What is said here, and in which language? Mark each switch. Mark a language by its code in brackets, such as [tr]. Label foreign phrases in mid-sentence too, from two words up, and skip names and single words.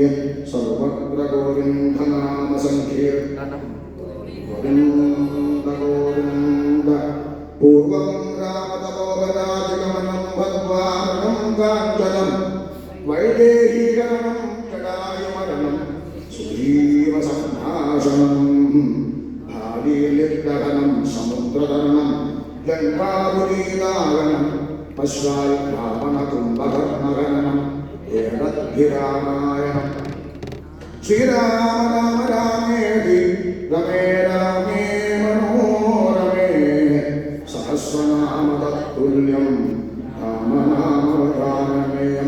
[sa] सर्वत्र गोविन्दनाम संकीर्तनं गोविन्द गोविन्द पूर्वं रामतपोवनादिगमनं भगवानं काञ्चनं वैदेहीगमनं जटायुमरणं सुग्रीवसम्भाषणं ലങ്കാപുരീതാഗനം പശ്വാൽ രാവണകുംഭകർണഹരണം ഏതദ്ഭിരാമായണം ശ്രീരാമ രാമ രാമേതി രമേ രാമേ മനോരമേ സഹസ്രനാമ തത്തുല്യം രാമനാമവതാരമേയം